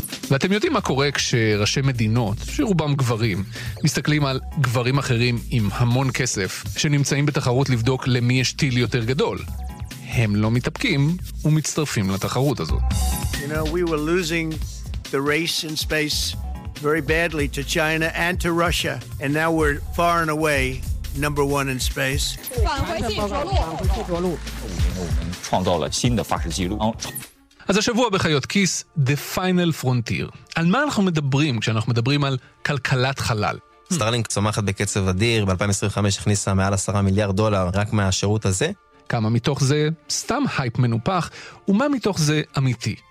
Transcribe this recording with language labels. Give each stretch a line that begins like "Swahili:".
Hebrew: ואתם יודעים מה קורה כשראשי מדינות, שרובם גברים, מסתכלים על גברים אחרים עם המון כסף, שנמצאים בתחרות לבדוק למי יש טיל יותר גדול. הם לא מתאפקים ומצטרפים לתחרות הזאת.
English: You know, we were losing the race in space very badly to China and to Russia, and now we're far and away number one in space.
Chinese: 创造了新的发射记录。
Hebrew: אז השבוע בחיות כיס, The Final Frontier. על מה אנחנו מדברים כשאנחנו מדברים על כלכלת חלל? סטארלינק צומחת בקצב אדיר, ב-2025 הכניסה מעל 10 מיליארד דולר רק מהשירות הזה. כמה מתוך זה סתם הייפ מנופח, ומה מתוך זה אמיתי?